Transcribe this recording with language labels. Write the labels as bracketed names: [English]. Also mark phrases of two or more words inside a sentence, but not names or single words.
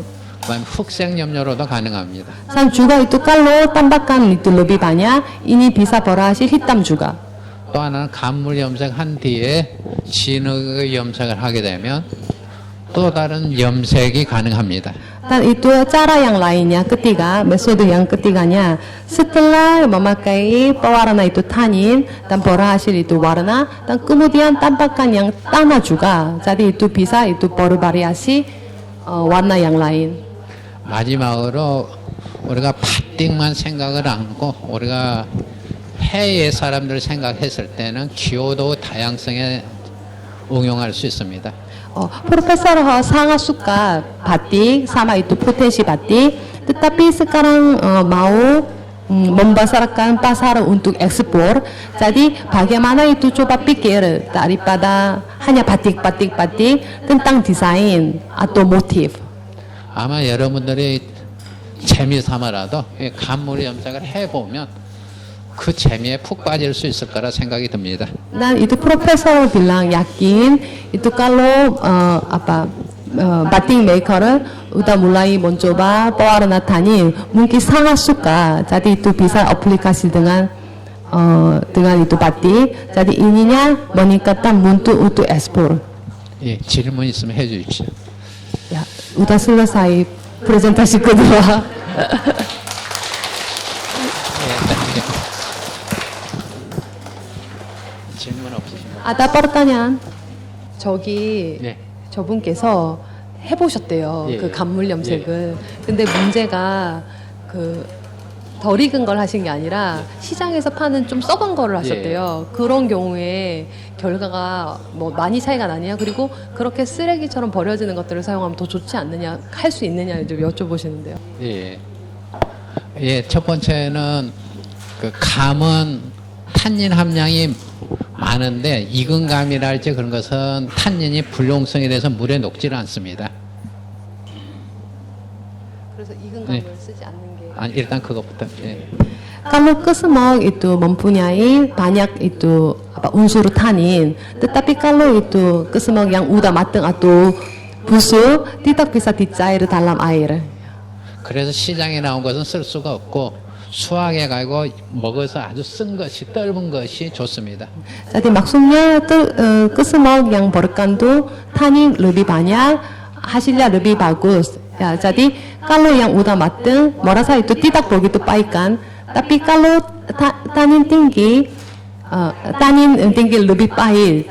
[Korean] 그다음 흑색 염료로도 가능합니다. [Indonesian] Dan juga itu kalau tambahkan itu lebih banyak, ini bisa berhasil hitam juga. [Korean] 또 하나는 간물 염색한 뒤에 진흙 염색을 하게 되면 또 다른 염색이 가능합니다. [Indonesian] Dan itu cara yang lainnya ketiga, metode yang ketiganya setelah memakai pewarna itu tanin dan berhasil itu warna dan kemudian tambahkan yang tanah juga. Jadi itu bisa itu bervariasi warna yang lain. [Korean] 마지막으로 우리가 바띵만 생각을 안고 우리가 해외 사람들 생각했을 때는 기호도 다양성에 응용할 수 있습니다. [Indonesian] Profesor Ho sangat suka batik sama itu potensi batik, tetapi sekarang mau membesarkan pasar untuk ekspor. Jadi bagaimana itu coba pikir daripada hanya batik tentang desain atau motif. [Korean] 아마 여러분들이 재미 삼아라도 간물 염색을 해보면 그 재미에 푹 빠질 수 있을 거라 생각이 듭니다. [Indonesian] Dan itu Profesor bilang yakin itu kalau [English] batik maker [Indonesian] udah mulai mencoba pewarna tanin mungkin sangat suka. Jadi itu bisa aplikasi dengan itu batik. Jadi ininya meningkatkan mutu untuk ekspor. [Korean] 예, 질문 있으면 해주십시오. [Indonesian] Ya, udah selesai presentasi kedua. [Korean] 질문 없으신가요? [Indonesian] Ada pertanyaan? [Korean] 저기 네. 저분께서 해보셨대요. 예, 그 간물 염색을. 근데 문제가 덜 익은 걸 하신 게 아니라 시장에서 파는 좀 썩은 거를 하셨대요. 그런 경우에 결과가 뭐 많이 차이가 나냐, 그리고 그렇게 쓰레기처럼 버려지는 것들을 사용하면 더 좋지 않느냐, 할 수 있느냐 좀 여쭤보시는데요. 예. 예, 첫 번째는 그 감은 탄닌 함량이 많은데 익은 감이랄지 그런 것은 탄닌이 불용성이 돼서 물에 녹지를 않습니다. 그래서 익은 감을 쓰지 않는 게. 아니, 일단 그것부터. 예. [Indonesian] Kalau kesemak itu mempunyai banyak itu unsur tanin, tetapi kalau itu kesemak yang udah matang atau busuk tidak bisa dicair dalam air. [Korean] 그래서 시장에 나온 것은 쓸 수가 없고 수확해 가지고 먹어서 아주 쓴 것이 떫은 것이 좋습니다. [Indonesian] Jadi maksudnya kesemak yang berkandung tanin lebih banyak, hasilnya lebih bagus. Ya, jadi kalau yang udah matang, merasa itu tidak begitu baik kan. Tapi kalau tanin tinggi lebih baik.